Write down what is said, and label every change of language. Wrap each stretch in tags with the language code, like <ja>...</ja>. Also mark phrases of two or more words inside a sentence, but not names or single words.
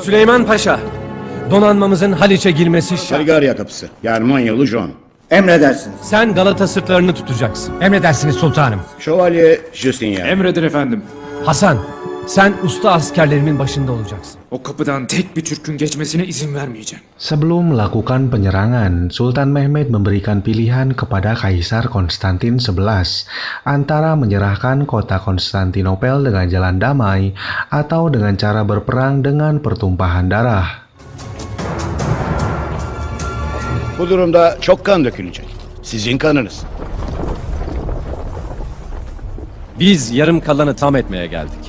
<tr>Süleyman Paşa, donanmamızın Haliç'e girmesi şart. Bulgarya kapısı. Germanyalı John. Emredersiniz. Sen Galata sırtlarını tutacaksın. Emredersiniz sultanım. Şövalye Justinien. Emredin efendim. Hasan, sen usta askerlerimin başında olacaksın. O kapıdan tek bir Türk'ün geçmesine izin vermeyeceğim.</tr> <id>Sebelum melakukan penyerangan, Sultan Mehmed memberikan pilihan kepada Kaisar Konstantin XI antara menyerahkan kota Konstantinopel dengan jalan damai atau dengan cara berperang dengan pertumpahan darah.</id> <tr>Bu durumda çok kan dökülecek. Sizin kanınız. Biz yarım kalanı tam etmeye geldik.</tr>